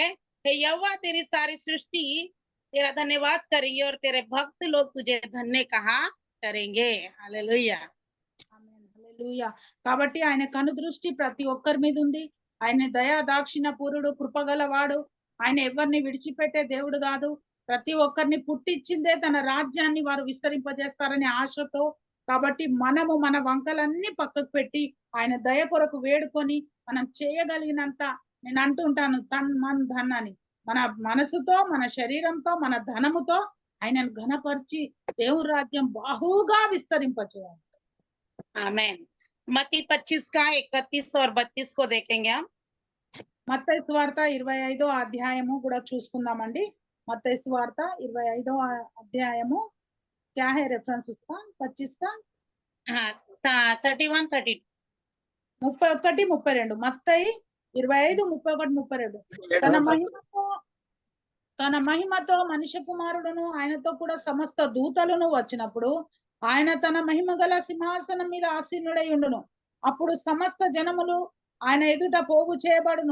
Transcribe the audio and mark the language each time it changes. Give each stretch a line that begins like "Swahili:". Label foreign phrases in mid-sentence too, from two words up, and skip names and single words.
Hindi: हे यहोवा, तेरी सारी सृष्टि तेरा धन्यवाद करेंगे, और तेरे भक्त लोग तुझे धन्य कहा करेंगे। हालेलुया। హల్లెలూయా.
Telugu: కాబట్టి ఆయన కనుదృష్టి ప్రతి ఒక్కరి మీద ఉంది. ఆయన దయా దాక్షిణ పూరుడు, కృపగలవాడు. ఆయన ఎవరిని విడిచిపెట్టే దేవుడు కాదు. ప్రతి ఒక్కరిని పుట్టించిందే తన రాజ్యాన్ని వారు విస్తరింపజేస్తారనే ఆశతో. కాబట్టి మనము మన వంకలన్నీ పక్కకు పెట్టి ఆయన దయ కొరకు వేడుకొని మనం చేయగలిగినంత, నేను అంటుంటాను
Hindi: तन मन धन
Telugu: అని, మన మనసుతో, మన శరీరంతో, మన ధనముతో ఆయనను ఘనపరిచి దేవుని రాజ్యం బాహుగా విస్తరింపచేయాలి.
Hindi: आमेन। मत्ती 25 का 31 और 32 को देखेंगे हम।
Telugu: మత్తయి సువార్త 25వ అధ్యాయము కూడా చూసుకుందామండి. మత్తయి సువార్త 25వ అధ్యాయము
Hindi: क्या है रेफरेंस उसका? 25 का हाँ, 31, 32। 31, 32.
Telugu: మత్తయి 25, 31, 32. తన మహిమతో మనిషి కుమారుడును ఆయనతో కూడా సమస్త దూతలను వచ్చినప్పుడు ఆయన తన మహిమ గల సింహాసనం మీద ఆసీనుడై ఉండును. అప్పుడు సమస్త జనములు ఆయన ఎదుట పోగు చేయబడును.